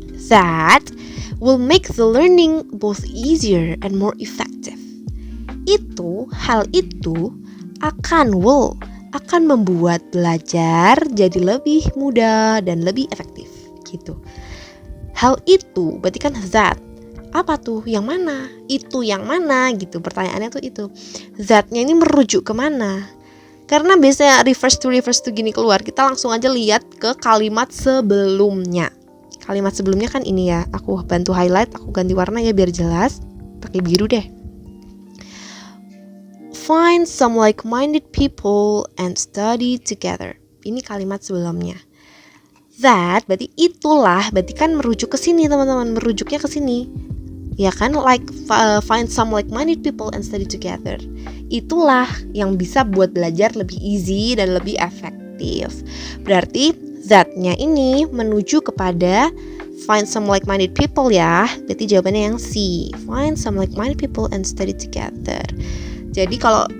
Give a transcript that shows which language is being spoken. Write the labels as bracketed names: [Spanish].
[English] That will make the learning both easier and more effective. [Indonesian] Hal itu akan membuat belajar jadi lebih mudah dan lebih efektif gitu. Hal itu berarti kan that. Apa tuh? Yang mana? Itu yang mana gitu. Pertanyaannya tuh itu. That-nya ini merujuk kemana? Karena biasanya reverse to gini keluar, kita langsung aja lihat ke kalimat sebelumnya. Kalimat sebelumnya kan ini ya. Aku bantu highlight, aku ganti warna ya biar jelas. Pakai biru deh. [English] Find some like-minded people and study together. [Indonesian] Ini kalimat sebelumnya. That berarti itulah, berarti kan merujuk ke sini teman-teman, merujuknya ke sini. Ya kan, [English] find some like-minded people and study together. [Indonesian] Itulah yang bisa buat belajar lebih easy dan lebih efektif. Berarti that-nya ini menuju kepada [English] find some like-minded people [Indonesian] ya. Berarti jawabannya yang C. [English] Find some like-minded people and study together. [Indonesian] Jadi kalau